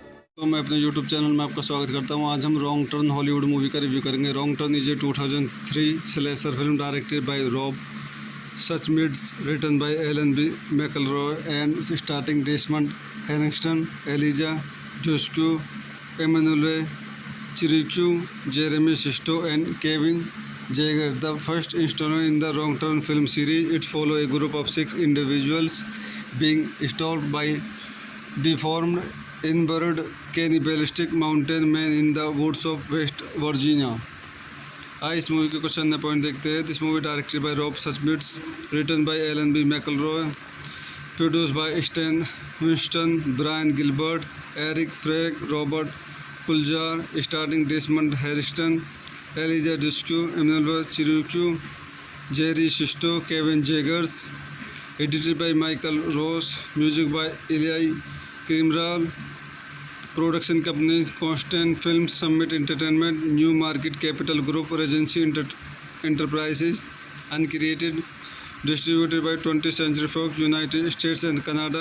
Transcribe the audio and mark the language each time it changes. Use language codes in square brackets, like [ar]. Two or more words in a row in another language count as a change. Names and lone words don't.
[hi] तो मैं अपने यूट्यूब चैनल में आपका स्वागत करता हूं। आज हम रॉन्ग टर्न [en] Hollywood movie [hi] का रिव्यू करेंगे। [en] Wrong Turn is a 2003 slasher film directed by Rob Schmidt, written by Alan B. McElroy and starting Desmond Harrington, Eliza Dushku, Emmanuelle Chriqui, Jeremy Sisto and Kevin Zegers. The first installment in the Wrong Turn film series, it follows a group of 6 individuals being stalked by deformed, inbred, cannibalistic mountain men in the woods of West Virginia. [hi] आइए इस मूवी के कुछ अन्य पॉइंट देखते हैं. [en] This movie directed by Rob Schmidt, written by Alan B. McElroy, produced by Stan Winston, Brian Gilbert, Eric Feig, Robert Kulzer, starting Desmond Harriston, Eliza Discu, Emmanuelle Chriqui, Jerry Sisto, Kevin Zegers. Edited by Michael Ross, music by Elia Cmiral. Production company Constantin Film, Summit Entertainment, Newmarket Capital Group, Regency Enterprises. Uncreated. Distributed by 20th Century Fox, United States and Canada.